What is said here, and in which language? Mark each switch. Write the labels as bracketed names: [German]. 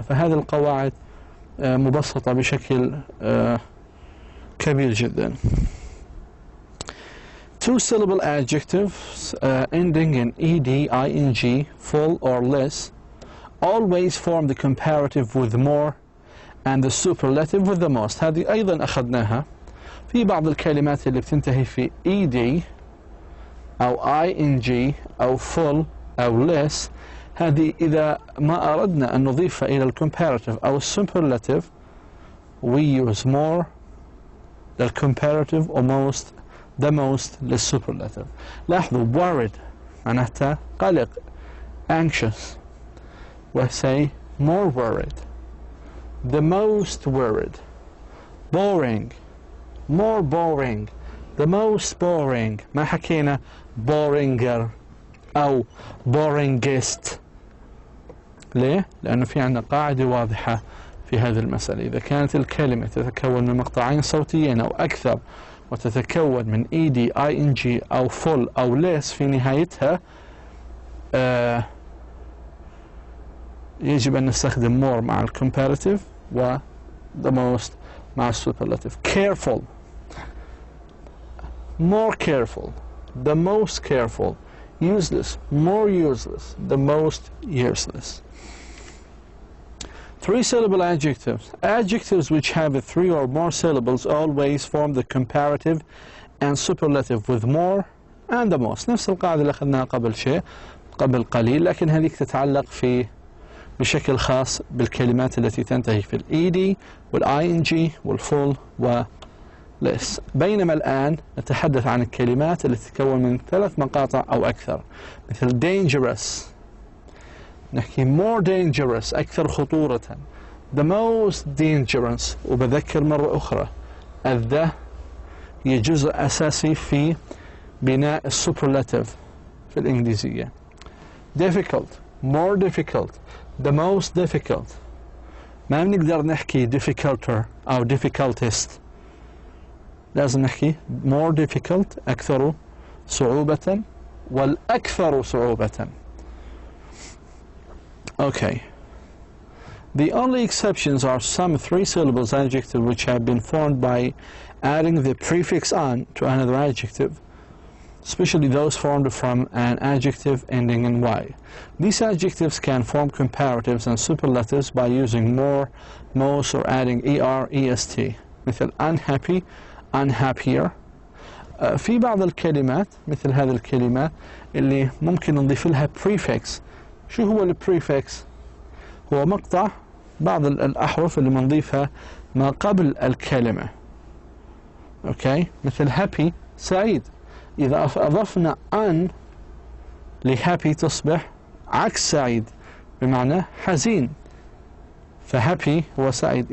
[Arabic] فهذه القواعد مبسطة بشكل كبير جدا. [English] Two syllable adjectives ending in ed, ing, full or less always form the comparative with more and the superlative with the most. [Arabic] هذه أيضا أخذناها في بعض الكلمات اللي بتنتهي في ed أو ing أو full أو less، هذه إذا ما أردنا أن نضيفها إلى الcomparative أو superlative [English] we use more [Arabic] للcomparative و most the most للsuperlative. لاحظوا worried معناتها قلق anxious، و [English] say more worried the most worried. boring more boring the most boring، [Arabic] ما حكينا [English] boringer أو boringest. [Arabic] ليه؟ لأنه في عندنا قاعدة واضحة في هذه المسألة. إذا كانت الكلمة تتكون من مقطعين صوتيين أو أكثر وتتكون من ed, ing أو full أو less في نهايتها يجب أن نستخدم more مع الcomparative و the most مع superlative. [English] careful more careful the most careful. useless more useless the most useless. Three syllable adjectives. Adjectives which have three or more syllables always form the comparative and superlative with more and the most. [Arabic] نفس القاعدة اللي أخذناها قبل قليل، لكن هذيك تتعلق بشكل خاص بالكلمات التي تنتهي في ed والing والfull less. بينما الآن نتحدث عن الكلمات التي تتكون من 3 مقاطع أو أكثر، مثل dangerous نحكي [English] more dangerous [Arabic] أكثر خطورة، [English] the most dangerous. [Arabic] وبذكر مرة أخرى the هي جزء أساسي في بناء السوبرلاتيف في الإنجليزية. [English] difficult more difficult the most difficult. [Arabic] ما بنقدر نحكي difficulter أو difficultest، لازم نحكي [English] more difficult [Arabic] أكثر صعوبة والأكثر صعوبة. [English] Okay. The only exceptions are some 3 syllables adjectives which have been formed by adding the prefix on to another adjective, especially those formed from an adjective ending in y. These adjectives can form comparatives and superlatives by using more, most, or adding er, est. [Arabic] مثل [English] unhappy unhappier. [Arabic] في بعض الكلمات مثل هذه الكلمات اللي ممكن نضيف لها prefix. شو هو البريفكس؟ هو مقطع بعض الأحرف اللي بنضيفها ما قبل الكلمة. أوكي، مثل happy سعيد، إذا أضفنا an لhappy تصبح عكس سعيد بمعنى حزين، فhappy هو سعيد.